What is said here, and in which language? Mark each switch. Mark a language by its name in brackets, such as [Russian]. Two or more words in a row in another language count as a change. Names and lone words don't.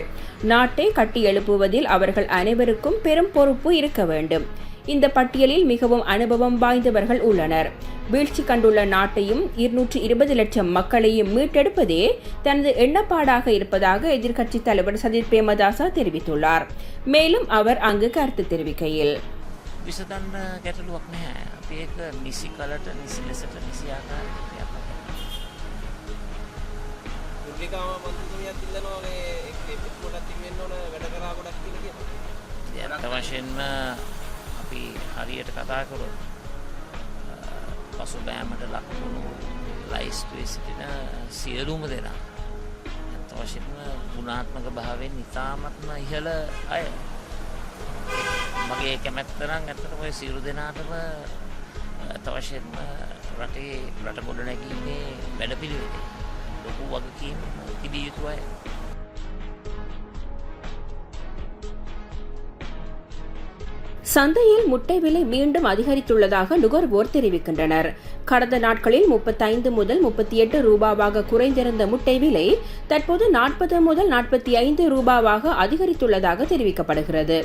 [Tamil] நாட்டை கட்டி எழுப்புவதில் அவர்கள் அனைவருக்கும் பெரும் பொறுப்பு இருக்க வேண்டும். இந்த பட்டியலில் மிகவும் அனுபவம் வாய்ந்தவர்கள் உள்ளனர். வீழ்ச்சி கண்டுள்ள நாட்டையும் 220 லட்சம் மக்களையும் மீட்டெடுப்பதே தனது எண்ணப்பாடாக இருப்பதாக எதிர்க்கட்சி தலைவர் சஜித் பிரேமதாசா தெரிவித்துள்ளார். மேலும் அவர் அங்கு கருத்து தெரிவிக்கையில், [Sinhala] විසඳන්න ගැටලුවක් නැහැ. අපි ඒක නිසි කලට නිසි ලෙසට නිසි ආකාරයට ක්‍රියාත්මක කරනවා. මුල්ලිකාම මන්ත්‍රීතුමියත් ඉල්ලනවා මේ එක්ක පොඩක් තිබෙන්න ඕන වැඩ කරා ගොඩක් කියලා කියනවා. ඇත්ත වශයෙන්ම අපි හරියට කතා කරොත් පසුබෑමට ලක්වුණු ලයිස්තුවේ සිටින සියලුම දෙනා ඇත්ත වශයෙන්ම ගුණාත්මක භාවයෙන් ඉතාමත්ම ඉහළ අය. මගේ කැමැත්ත නම් ඇත්තටම ඔය සියලු දෙනාටම ඇත්ත වශයෙන්ම රට ගොඩනැගීමේ වැඩපිළිවෙලේ ලොකු වගකීම් තිබිය යුතු අය. [Tamil] சந்தையில் முட்டை விலை மீண்டும் அதிகரித்துள்ளதாக நுகர்வோர் தெரிவிக்கின்றனர். கடந்த நாட்களில் 35 முதல் 38 ரூபாவாக குறைந்திருந்த முட்டை விலை தற்போது 40 முதல் 45 ரூபாவாக அதிகரித்துள்ளதாக தெரிவிக்கப்படுகிறது.